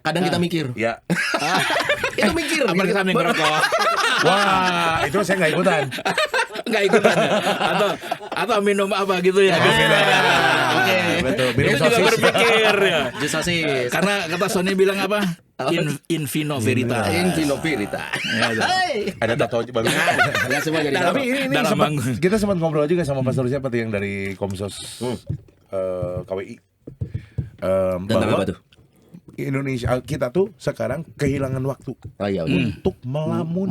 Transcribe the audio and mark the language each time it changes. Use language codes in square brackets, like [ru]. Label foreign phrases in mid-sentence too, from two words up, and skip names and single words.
[id] Kadang kita mikir. Ya. Itu mikir. Apalagi sambil ngerokok. Wah, itu saya nggak ikutan. Enggak ikutan ya? Atau minum apa gitu ya. Oke. Betul. Dia juga berpikir ya. Jus sosis. Karena kata Sony bilang apa? [la] In vino veritas. In vino verita. [id] Ada tato bagus. Enggak semua jadi Tapi tato. ini Dalam sempat, manggung. kita sempat ngobrol juga sama Pastor siapa yang dari Komsos KWI. Tentang apa tuh? Indonesia kita tuh sekarang kehilangan waktu Oh iya, untuk melamun,